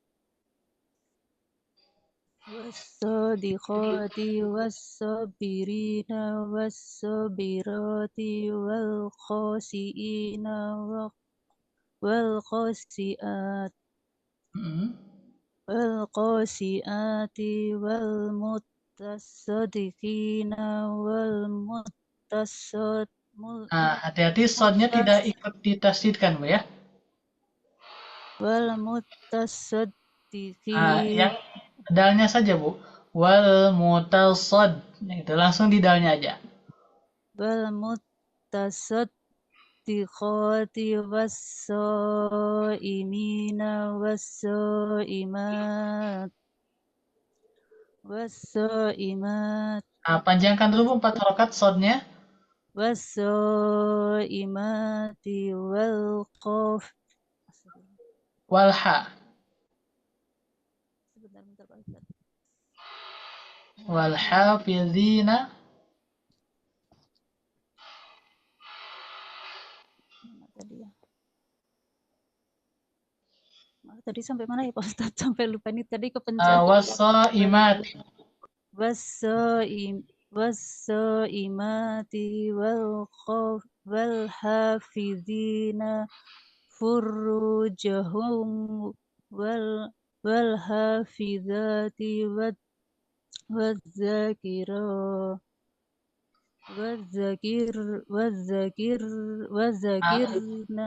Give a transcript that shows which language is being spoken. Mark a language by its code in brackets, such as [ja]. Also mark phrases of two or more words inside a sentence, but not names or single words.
[ar] والصادقات والصابرين والصابرات والخاشعين والخاشعات والخاشعات والمتصدقين والمتصد [id] Hati-hati sodnya tidak ikut ditasdidkan, Bu ya. [ar] والمتصدقين [id] Yang dalnya saja, Bu. [ar] والمتصد. [id] Itu langsung di dalnya aja. [ar] والمتصدقات والصائمين والصائمات [id] Panjangkan dulu 4 harokat sodnya. [ar] والصائمات والق. Walha. [id] Sebentar Pak Ustaz. [ar] Walhafizina. [id] Tadi sampai mana ya Pak Ustaz? Sampai lupa ini tadi kepencet. [ar] Wassaimat. والصائمات والحافظين فروجهم والحافظات والذاكرين